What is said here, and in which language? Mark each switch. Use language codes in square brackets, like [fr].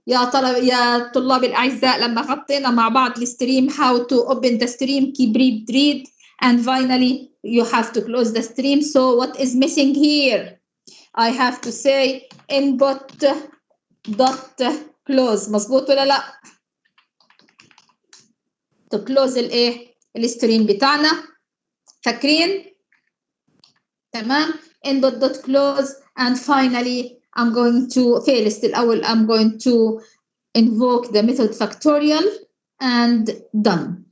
[ar] يا طلاب الأعزاء لما غطينا مع بعض الستريم [en] how to open the stream, keep read, and finally you have to close the stream. So what is missing here? I have to say input dot close. [ar] مظبوط ولا لا؟ [en] to close [ar] الستريم بتاعنا. فاكرين؟ تمام. [en] input dot close, and finally I'm going to first الأول I'm going to invoke the method factorial and done.